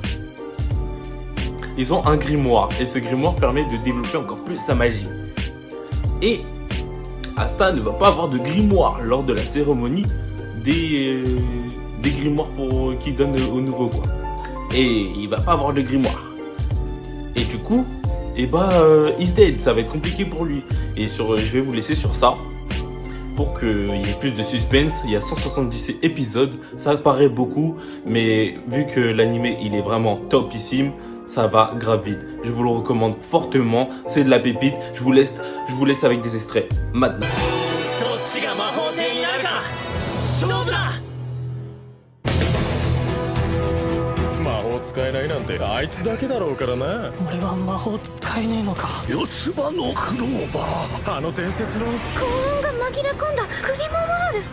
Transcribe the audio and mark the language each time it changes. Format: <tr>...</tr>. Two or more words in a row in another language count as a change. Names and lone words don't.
<fr>Ils ont un grimoire, et ce grimoire permet de développer encore plus sa magie. Et Asta ne va pas avoir de grimoire lors de la cérémonie des grimoires qui donnent aux nouveaux, quoi. Et il va pas avoir de grimoire. Et du coup,</fr> <en>he's dead,</en> <fr>ça va être compliqué pour lui. Et je vais vous laisser sur ça. Pour qu'il y ait plus de suspense, il y a 170 épisodes, ça paraît beaucoup, mais vu que l'animé il est vraiment topissime, ça va grave vite. Je vous le recommande fortement, c'est de la pépite, je vous laisse avec des extraits maintenant.</fr> <ja>使えないなんてあいつだけだろうからな。俺は魔法使えねえのか。四つ葉のクローバー、あの伝説の幸運が紛れ込んだグリモワール。</ja>